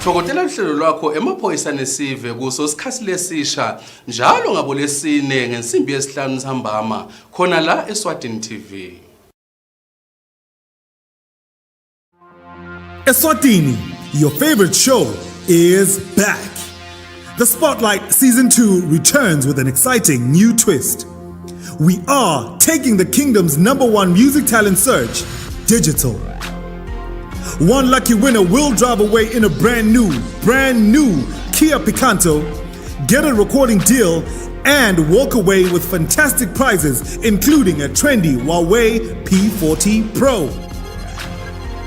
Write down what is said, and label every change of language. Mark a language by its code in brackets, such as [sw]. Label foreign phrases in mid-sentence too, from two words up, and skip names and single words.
[ss] Thokotela uhlelo lwakho emaphoyisa nesive kuso sikhathi lesisha njalo ngabolesine ngensimbi yesihlanu nsambama khona la Eswatini TV. [en] Eswatini, your favorite show, is back. The Spotlight Season 2 returns with an exciting new twist. We are taking the kingdom's #1 music talent search digital. One lucky winner will drive away in a brand new Kia Picanto, get a recording deal, and walk away with fantastic prizes, including a trendy Huawei P40 Pro.